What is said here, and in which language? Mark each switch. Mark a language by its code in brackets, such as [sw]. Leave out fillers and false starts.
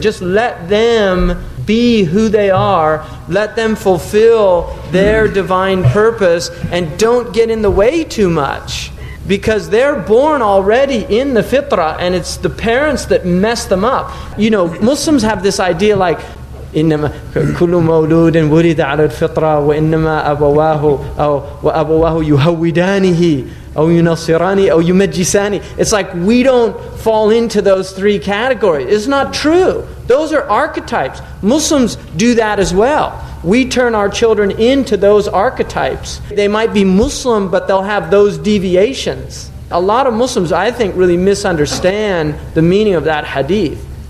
[en] Just let them be who they are. Let them fulfill their divine purpose. And don't get in the way too much. Because they're born already in the fitrah, and it's the parents that mess them up. Muslims have this idea like, [ar] إنما كل مولود ولد على الفطرة وإنما وأبواه يهودانه أو ينصرانه أو يمجسانه. [en] It's like we don't fall into those three categories. It's not true. Those are archetypes. Muslims do that as well. We turn our children into those archetypes. They might be Muslim, but they'll have those deviations. A lot of Muslims, I think, really misunderstand the meaning of that hadith.